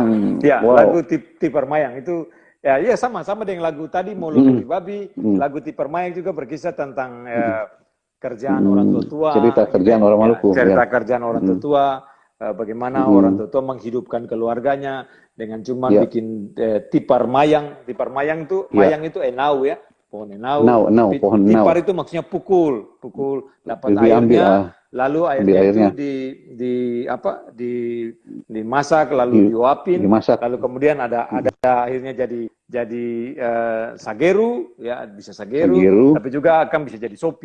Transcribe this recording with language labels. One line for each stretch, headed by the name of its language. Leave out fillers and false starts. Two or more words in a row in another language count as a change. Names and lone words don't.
Indonesian: Ya, lagu Tipar Mayang itu ya sama dengan lagu tadi Mulut Babi. Lagu Tipar Mayang juga berkisah tentang kerjaan orang tua. Cerita kerjaan orang Maluku. Cerita kerjaan orang tua. Bagaimana orang tua menghidupkan keluarganya dengan cuma bikin tipar mayang. Tipar mayang itu mayang itu enau ya. Pohon enau. Pohon enau. Tipar itu maksudnya pukul dapat airnya, lalu airnya itu dimasak, lalu diuapin, lalu kemudian ada akhirnya jadi sageru, ya bisa sageru, tapi juga akan bisa jadi sopi.